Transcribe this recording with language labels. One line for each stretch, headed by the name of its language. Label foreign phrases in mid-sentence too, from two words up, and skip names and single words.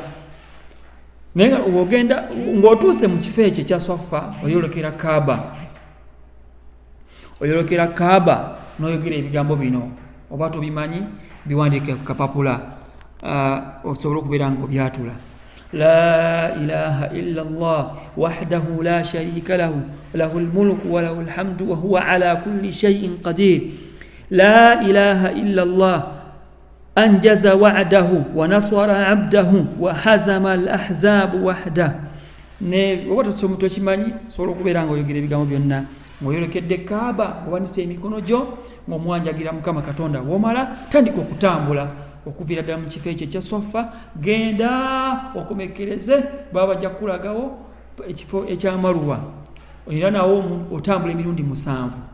Ganda: Naye nga w'ogenda ng'otuuse mu kifo ekyo ekya Swafa oyolekera Kaaba. Oyolekera Kaaba n'oyogera ebigambo bino, oba tobimanyi biwandiike ku kapapula osobole okubeera nga obyatula.
Arabic: لا إله إلا الله وحده لا شريك له له الملك وله الحمد وهو على كل شيء قدير. لا إله إلا الله أنجز وعده ونصر عبده وهزم الأحزاب وحده.
Ganda: Ne oba tokimanyi osobola okubeera nga oyogera ebigambo byonna ng'oyolekedde Kaaba, ng'owanise emikono gyo ng'omwanjagira Mukama Katonda. Womala tandika okutambula okuviira ddala mu kifo ekyo ekya Swafa, genda okomekereze baba bajja kulagawo ekifo ekya Marwa, era nawo otambula emirundi 7.